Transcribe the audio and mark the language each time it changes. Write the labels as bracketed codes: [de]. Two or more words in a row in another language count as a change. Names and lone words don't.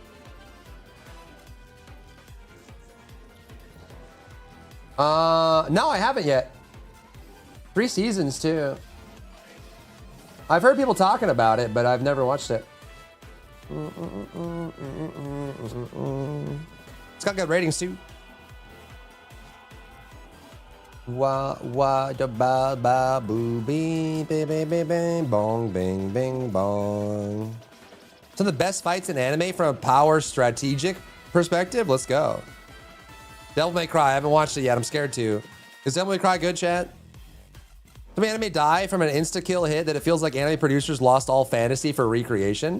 [en] No, I haven't yet. 3 seasons too. I've heard people talking about it, but I've never watched it. It's got good ratings too. Wah wah da ba ba boo bing bing bing bing bing bong bing bing bong. Some of the best fights in anime from a power strategic perspective. Let's go. Devil May Cry. I haven't watched it yet. I'm scared to. Is Devil May Cry good, chat? Some anime die from an insta-kill hit that it feels like anime producers lost all fantasy for recreation.